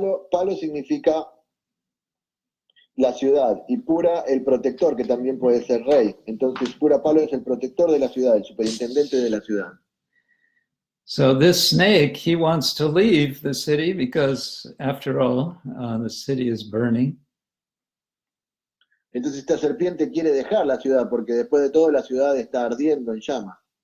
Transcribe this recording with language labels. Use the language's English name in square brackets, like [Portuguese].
[Spanish] Palo significa la ciudad y Pura el protector, que también puede ser rey. Entonces Palo es el protector de la ciudad, el superintendente de la ciudad. [English] So this snake, he wants to leave the city because, after all, the city is burning. [Spanish] Entonces esta serpiente quiere dejar la ciudad porque después de todo la ciudad está ardiendo en llamas.